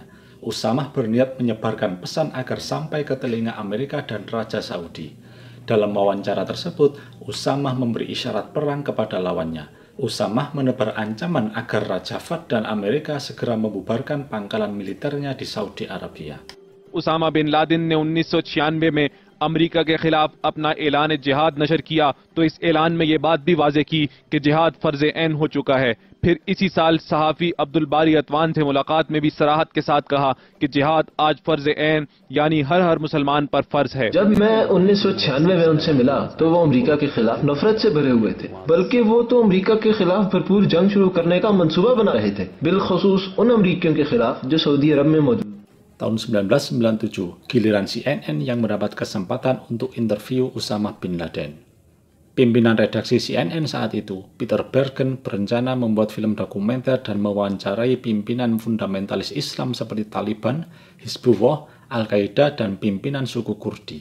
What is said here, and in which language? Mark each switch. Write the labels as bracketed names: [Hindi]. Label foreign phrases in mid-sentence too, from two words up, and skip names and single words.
[Indonesian] Usamah berniat menyebarkan pesan agar sampai ke telinga Amerika dan Raja Saudi. Dalam wawancara tersebut, Usamah memberi isyarat perang kepada lawannya. Usamah menebar ancaman agar Raja Fahd dan Amerika segera membubarkan pangkalan militernya di Saudi Arabia. [Urdu] اسامہ بن لادن نے 1996 میں امریکہ کے خلاف اپنا اعلان جہاد نشر کیا تو اس اعلان میں یہ بات بھی واضح کی کہ جہاد فرض عین ہو چکا ہے. پھر اسی سال صحافی عبدالباری عطوان سے ملاقات میں بھی صراحت کے ساتھ کہا کہ جہاد آج فرض عین یعنی ہر مسلمان پر فرض ہے. جب میں 1996 میں ان سے ملا تو وہ امریکہ کے خلاف نفرت سے بھرے ہوئے تھے، بلکہ وہ تو امریکہ کے خلاف بھرپور جنگ شروع کرنے کا منصوبہ بنا رہے تھے، بالخصوص ان امریکیوں کے خلاف جو سعودی عرب میں موجود. [Indonesian] Tahun 1997, giliran CNN yang mendapat kesempatan untuk interview Usamah bin Laden. Pimpinan redaksi CNN saat itu, Peter Bergen, berencana membuat film dokumenter dan mewawancarai pimpinan fundamentalis Islam seperti Taliban, Hizbullah, Al-Qaeda, dan pimpinan suku Kurdi.